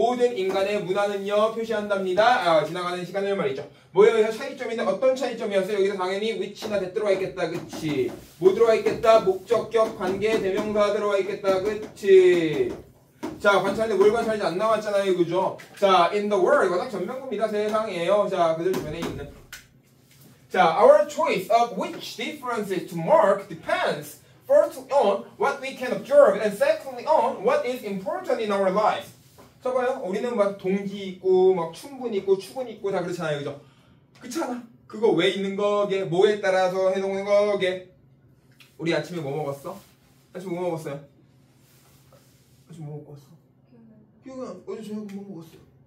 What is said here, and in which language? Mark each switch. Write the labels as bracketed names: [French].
[Korean] 모든 인간의 문화는요 표시한답니다. 지나가는 시간을 말이죠. 뭐예요? 차이점인데 어떤 차이점이었어요? 여기서 당연히 which나 that 들어가 있겠다, 그치? 뭐 들어가 있겠다? 목적격, 관계, 대명사 들어가 있겠다, 그치? 자, 관찰인데 뭘 관찰인지 안 나왔잖아요, 그죠? 자, [English] in the world, [Korean] 이거 딱 전명구입니다. 세상이에요. 자, 그들 주변에 있는. [English] 자, our choice of which differences to mark depends first on what we can observe and secondly on what is important in our lives. [Korean] 자, 봐요. 우리는 막 동기 있고, 막 충분 있고, 추분 있고 다 그렇잖아요, 그죠? 그렇잖아. 그거 왜 있는 거게? 뭐에 따라서 해놓는 거게? 우리 아침에 뭐 먹었어? 아침에 뭐 먹었어요? 아침에 뭐 먹고 왔어? 기억이 안 나. 어제 저녁 뭐 먹었어요?